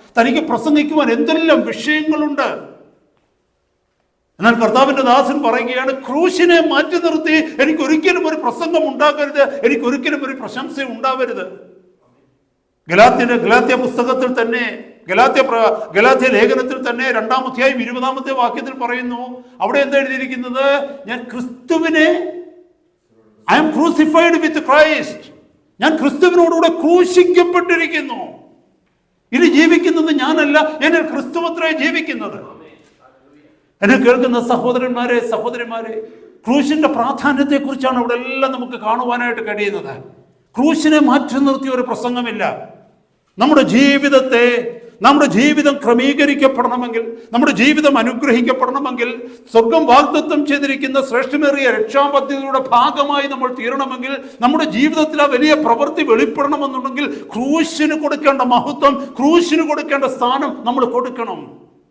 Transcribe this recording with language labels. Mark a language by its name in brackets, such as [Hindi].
[Malayalam] തനിക്ക് പ്രസംഗിക്കുവാൻ എന്തെല്ലാം വിഷയങ്ങളുണ്ട്. എന്നാൽ കർത്താവിന്റെ ദാസൻ പറയുകയാണ്, ക്രൂശിനെ മാറ്റി നിർത്തി എനിക്കൊരിക്കലും ഒരു പ്രസംഗം ഉണ്ടാകരുത്, എനിക്കൊരിക്കലും ഒരു പ്രശംസ ഉണ്ടാവരുത്. ഗലാത്യ പുസ്തകത്തിൽ തന്നെ, ഗലാത്യ ലേഖനത്തിൽ തന്നെ 2-ാം അധ്യായം 20-ാമത്തെ വാക്യത്തിൽ പറയുന്നു, അവിടെ എന്താ എഴുതിയിരിക്കുന്നത്? ഞാൻ ക്രിസ്തുവിനെ, [English] I am crucified with Christ. [Malayalam] ഞാൻ ക്രിസ്തുവിനോടുകൂടെ ക്രൂശിക്കപ്പെട്ടിരിക്കുന്നു. ഇനി ജീവിക്കുന്നത് ഞാനല്ല, എന്നിൽ ക്രിസ്തുവത്രേ ജീവിക്കുന്നത്. എന്നെ കേൾക്കുന്ന സഹോദരന്മാരെ, സഹോദരിമാരെ, ക്രൂശിന്റെ പ്രാധാന്യത്തെക്കുറിച്ചാണ് ഇവിടെ എല്ലാം നമുക്ക് കാണുവാനായിട്ട് കഴിയുന്നത്. ക്രൂശിനെ മാറ്റി നിർത്തിയ ഒരു പ്രസംഗമില്ല. നമ്മുടെ ജീവിതം ക്രമീകരിക്കപ്പെടണമെങ്കിൽ, നമ്മുടെ ജീവിതം അനുഗ്രഹിക്കപ്പെടണമെങ്കിൽ, സ്വർഗം വാഗ്ദത്തം ചെയ്തിരിക്കുന്ന ശ്രേഷ്ഠമേറിയ രക്ഷാപദ്ധതിയുടെ ഭാഗമായി നമ്മൾ തീരണമെങ്കിൽ, നമ്മുടെ ജീവിതത്തിൽ ആ വലിയ പ്രവൃത്തി വെളിപ്പെടണമെന്നുണ്ടെങ്കിൽ ക്രൂശിന് കൊടുക്കേണ്ട മഹത്വം, ക്രൂശിന് കൊടുക്കേണ്ട സ്ഥാനം നമ്മൾ കൊടുക്കണം.